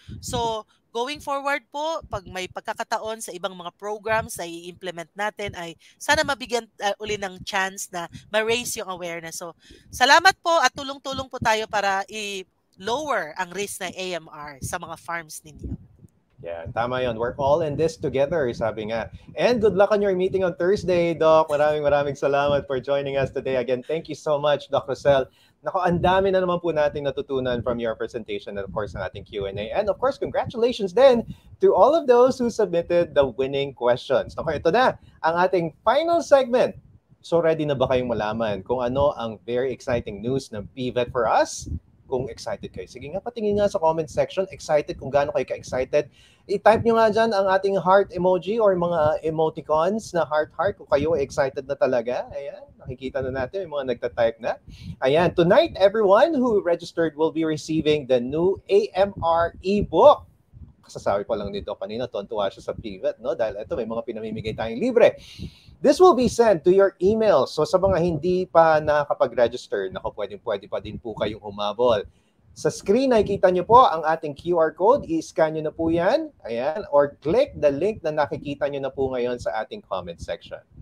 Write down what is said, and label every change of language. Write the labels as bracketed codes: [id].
[tl] So, going forward po, pag may pagkakataon sa ibang mga programs na i-implement natin, ay sana mabigyan uli ng chance na ma-raise yung awareness. So, salamat po at tulong-tulong po tayo para i-lower ang risk ng AMR sa mga farms ninyo. [en] Yeah, [tl] tama yun. [en] We're all in this together, [tl] sabi nga. [en] And good luck on your meeting on Thursday, Doc. [tl] Maraming salamat [en] for joining us today. Again, thank you so much, Doc Rosel. [tl] Nako, ang dami na naman po nating natutunan [en] from your presentation and of course, ang ating Q&A. And of course, congratulations then to all of those who submitted the winning questions. [tl] Nako, ito na ang ating final segment. So ready na ba kayong malaman kung ano ang very exciting news ng Pivot for us? Kung excited kayo, sige nga, patingin nga sa comment section. Excited, kung gaano kayo ka-excited. I-type nyo nga dyan ang ating heart emoji or mga emoticons na heart kung kayo excited na talaga. Ayan, nakikita na natin yung mga nagta-type na. [en] Ayan, tonight, everyone who registered will be receiving the new AMR ebook. [tl] Kasasabi pa lang nito kanina, tuwa siya sa Pivot, no? Dahil ito, may mga pinamimigay tayong libre. [en] This will be sent to your email. [tl] So sa mga hindi pa nakapag-register, pwede pa din po kayong humabol. Sa screen, nakikita nyo po ang ating QR code. I-scan nyo na po yan. Ayan. [en] Or click the link [tl] na nakikita nyo na po ngayon sa ating comment section.